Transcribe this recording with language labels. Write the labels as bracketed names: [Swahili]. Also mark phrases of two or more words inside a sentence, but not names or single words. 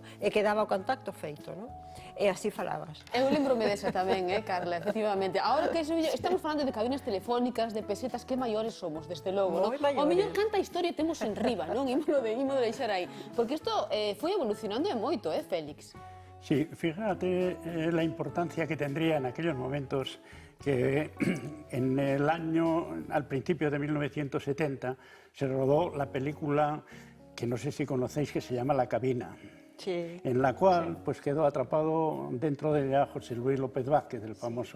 [Galician] E quedaba o contacto feito, non? E así falabas. Eu lembro-me desa tamén, Carla, efectivamente. Ahora que estamos falando de cabinas telefónicas, de pesetas, que maiores somos, desde logo, non? O mellor canta historia temos en riba, non? Ímolo deixar aí. Porque isto foi evolucionando moito, Félix? [Spanish] Sí, fíjate la importancia que tendría en aquellos momentos que en el año, al principio de 1970, se rodó la película que no sé si conocéis, que se llama La cabina. Sí. En la cual pues quedó atrapado dentro de ella José Luis López Vázquez, el famoso...